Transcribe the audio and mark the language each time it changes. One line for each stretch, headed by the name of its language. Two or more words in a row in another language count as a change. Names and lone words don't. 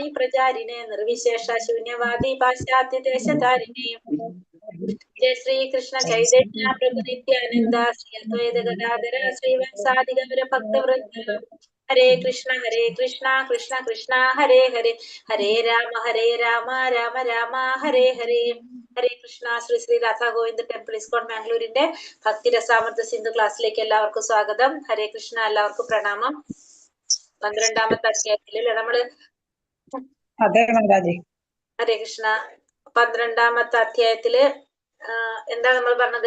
Sanskrit: प्रचारिणे निर्विशेष शून्यवादि पाश्चात्य देशतारिणे जय श्री कृष्ण चैतन्य प्रभु नित्यानन्द श्री अद्वैत गदाधर श्रीवासादि गौर भक्त वृन्द हरे कृष्ण कृष्ण कृष्ण हरे हरे हरे राम राम राम हरे हरे हरे कृष्ण Sri Sri Radha Govinda Temple ISKCON Mangalore
Malayalam: ഭക്തി രസാമൃത സിന്ധു ക്ലാസ്സിലേക്ക് എല്ലാവർക്കും സ്വാഗതം. ഹരേ കൃഷ്ണ, എല്ലാവർക്കും പ്രണാമം. 12ാമത്തെ അധ്യായത്തില് നമ്മള് ഹരേ കൃഷ്ണ 12ാമത്തെ അധ്യായത്തില് എന്താണ് നമ്മൾ പറഞ്ഞത്?